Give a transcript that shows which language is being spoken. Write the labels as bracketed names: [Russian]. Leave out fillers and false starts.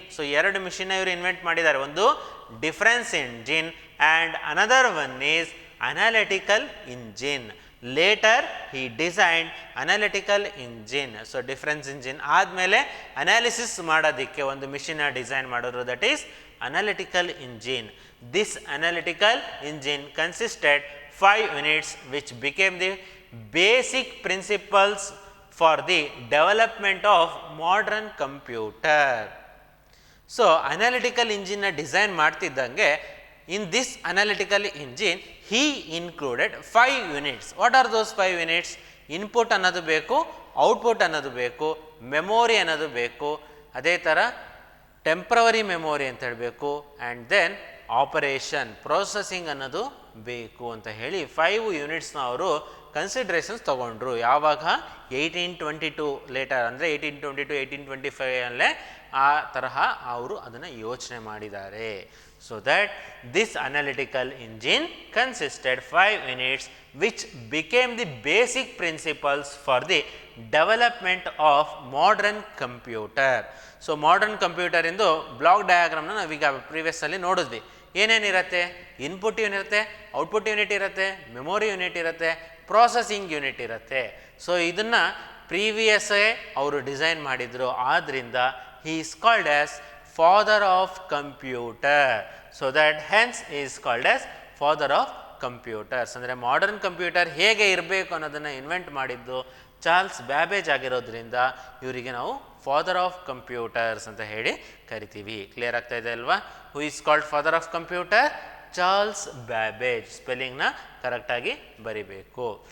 [Kannada] So ಎರಡು machine ಇವರು invent ಮಾಡಿದ್ದಾರೆ, ಒಂದು difference engine [English] And another one is analytical engine. Later he designed analytical engine. [Kannada] So difference engine ಆದಮೇಲೆ analysis ಮಾಡೋದಕ್ಕೆ ಒಂದು ಮಿಷಿನ್ನ ಡಿಸೈನ್ ಮಾಡಿದ್ರು, [English] That is analytical engine. This analytical engine consisted 5 units which became the basic principles for the development of modern computer. So analytical engine [Kannada] na design ಮಾಡ್ತಿದ್ದಂಗೆ [English] in this analytical engine he included 5 units. What are those 5 units? [Kannada] Input ಅನ್ನೋದು ಬೇಕು, output ಅನ್ನೋದು ಬೇಕು, memory ಅನ್ನೋದು ಬೇಕು, ಅದೇ ಥರ temporary memory ಅಂತ ಹೇಳಬೇಕು, ಆ್ಯಂಡ್ ದೆನ್ ಆಪರೇಷನ್ ಪ್ರೊಸೆಸಿಂಗ್ ಅನ್ನೋದು ಬೇಕು ಅಂತ ಹೇಳಿ 5 ಯೂನಿಟ್ಸ್ನ ಅವರು ಕನ್ಸಿಡ್ರೇಷನ್ಸ್ ತೊಗೊಂಡ್ರು. ಯಾವಾಗ 1822 ಲೇಟರ್ ಅಂದರೆ 1822 1825 ಅಲ್ಲೇ ಆ ತರಹ ಅವರು ಅದನ್ನು ಯೋಚನೆ ಮಾಡಿದ್ದಾರೆ. [English] So that this analytical engine consisted 5 units which became the basic principles for the development of modern computer. [Kannada] So modern computer into block ಡಯಾಗ್ರಾಮ್ನ ನಾವೀಗ ಪ್ರೀವಿಯಸ್ ಅಲ್ಲಿ ನೋಡಿದ್ವಿ. ಏನೇನಿರುತ್ತೆ? ಇನ್ಪುಟ್ ಯೂನಿಟ್ ಇರುತ್ತೆ, ಔಟ್ಪುಟ್ ಯೂನಿಟ್ ಇರುತ್ತೆ, ಮೆಮೊರಿ ಯೂನಿಟ್ ಇರುತ್ತೆ, ಪ್ರಾಸೆಸಿಂಗ್ ಯೂನಿಟ್ ಇರುತ್ತೆ. So ಇದನ್ನು ಪ್ರೀವಿಯಸ್ಸೇ ಅವರು design ಮಾಡಿದರು. ಆದ್ದರಿಂದ [English] he is called as father of computer. So that hence he is called as father of computers. [Kannada] ಅಂದರೆ ಮಾಡರ್ನ್ ಕಂಪ್ಯೂಟರ್ ಹೇಗೆ ಇರಬೇಕು ಅನ್ನೋದನ್ನು ಇನ್ವೆಂಟ್ ಮಾಡಿದ್ದು ಚಾರ್ಲ್ಸ್ ಬ್ಯಾಬೇಜ್ ಆಗಿರೋದ್ರಿಂದ ಇವರಿಗೆ ನಾವು ಫಾದರ್ ಆಫ್ ಕಂಪ್ಯೂಟರ್ಸ್ ಅಂತ ಹೇಳಿ ಕರಿತೀವಿ. ಕ್ಲಿಯರ್ ಆಗ್ತಾ ಇದೆ ಅಲ್ವಾ? [English] Who is called father of computer? Charles Babbage. [Kannada] ಸ್ಪೆಲ್ಲಿಂಗ್ನ ಕರೆಕ್ಟಾಗಿ ಬರಿಬೇಕು.